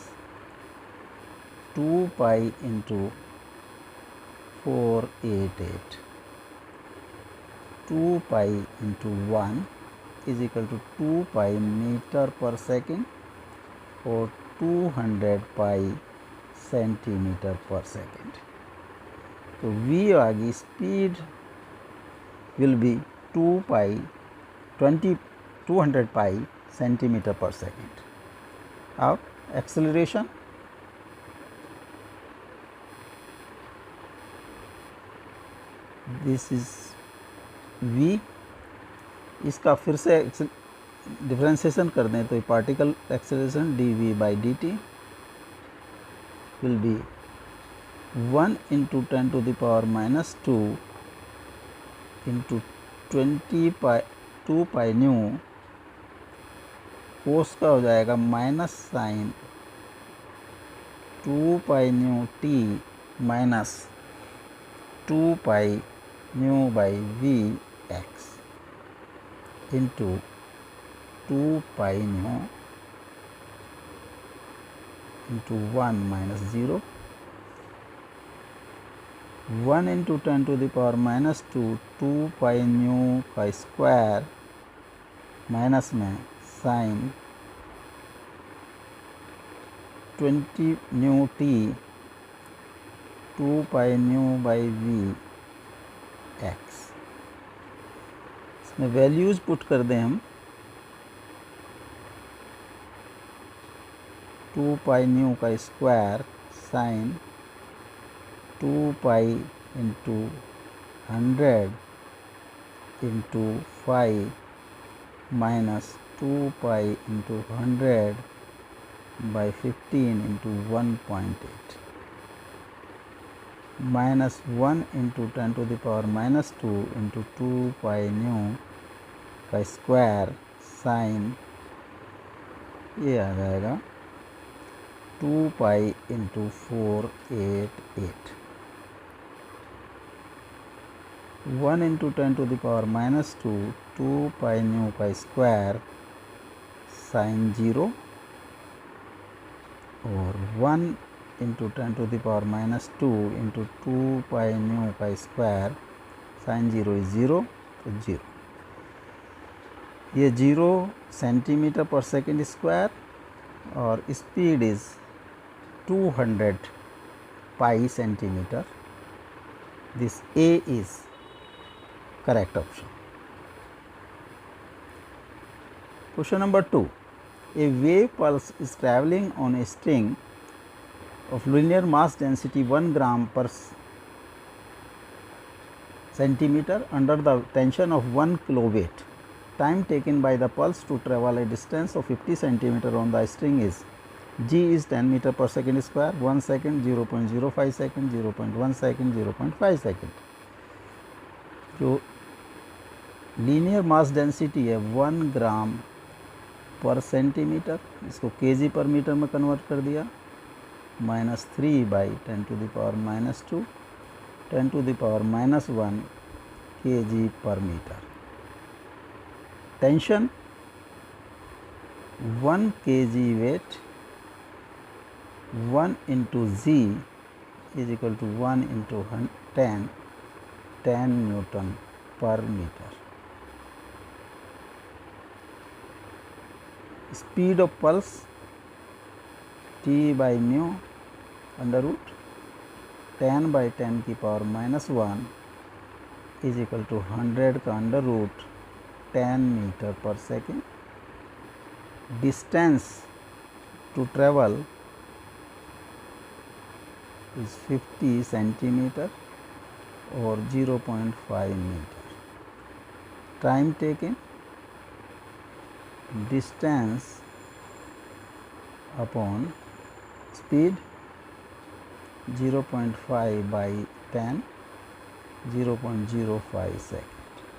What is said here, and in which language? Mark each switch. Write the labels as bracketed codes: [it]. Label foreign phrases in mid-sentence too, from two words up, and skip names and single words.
[en] 2 pi into 488, 2 pi into 1 is equal to 2 pi meter per second और 200 pi centimeter per second. [hi] तो v आ गई, [en] speed will be 200 pi centimeter per second. अब acceleration this is v. [hi] इसका फिर से डिफरेंशिएशन कर दें तो [en] particle acceleration dv by dt will be 1 into 10 to the power minus 2 into 2 pi nu [hi] कोस का हो जाएगा [en] minus sine 2 pi nu t minus 2 pi nu by v x into 2 pi nu into 1 minus 0, 1 into 10 to the power minus 2, 2 pi nu का square minus में साइन 20 nu t 2 pi nu by v x। [hi] इसमें [en] values put [hi] कर दें हम। [en] 2 pi nu का square sine 2 pi into 100 into 5 minus 2 pi into 100 by 15 into 1.8 minus 1 into 10 to the power minus 2 into 2 pi nu का square sine [hi] ये आ जाएगा [en] 2 pi into 488, 1 into 10 to the power minus 2, 2 pi nu का square sine 0 और 1 into 10 to the power minus 2 into 2 pi nu का square sine 0 is 0 तो 0। ये 0 centimeter per second square और speed is 200 pi centimeter. this A is correct option. Question number 2. A wave pulse is traveling on a string of linear mass density 1 gram per centimeter under the tension of 1 kiloweight. Time taken by the pulse to travel a distance of 50 centimeter on the string is g is 10 meter per second square, 1 second, 0.05 second, 0.1 second, 0.5 second. [hi] जो [en] linear mass density [hi] है [en] 1 gram per centimeter, [hi] इसको [en] kg per meter [hi] में कन्वर्ट कर दिया, -3 बाई [en] 10 to the power -2, 10 to the power -1 kg per meter. Tension 1 kg weight 1 into z is equal to 1 into 10 Newton per meter. Speed of pulse t by mu under root 10 by 10 की पावर -1 is equal to 100 का under root 10 meter per second. Distance to travel is 50 centimeter or 0.5 meter. Time taken, distance upon speed 0.5 by 10, 0.05 second.